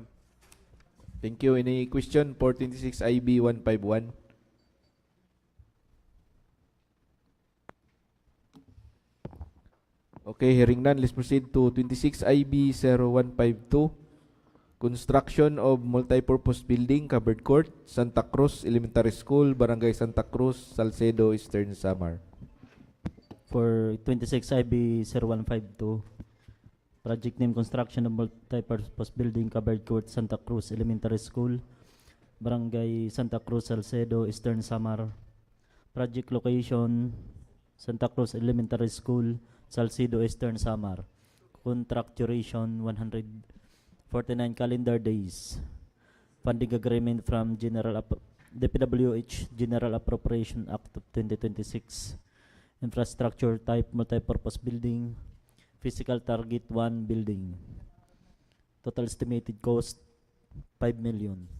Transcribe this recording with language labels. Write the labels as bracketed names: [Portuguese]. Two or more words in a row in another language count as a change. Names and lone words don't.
[English] Thank you. Any question for 26 IB 151? Okay, hearing none, let's proceed to 26 IB 0152. Construction of multipurpose building, covered court, Santa Cruz Elementary School, Barangay Santa Cruz, Salcedo, Eastern Samar. For 26 IB 0152, project name construction of multipurpose building, covered court, Santa Cruz Elementary School, Barangay Santa Cruz, Salcedo, Eastern Samar. Project location, Santa Cruz Elementary School, Salcedo, Eastern Samar. Contract duration 149 calendar days. Funding agreement from DPWH General Appropriation Act of 2026. Infrastructure type multipurpose building. Physical target 1 building. Total estimated cost 5 million.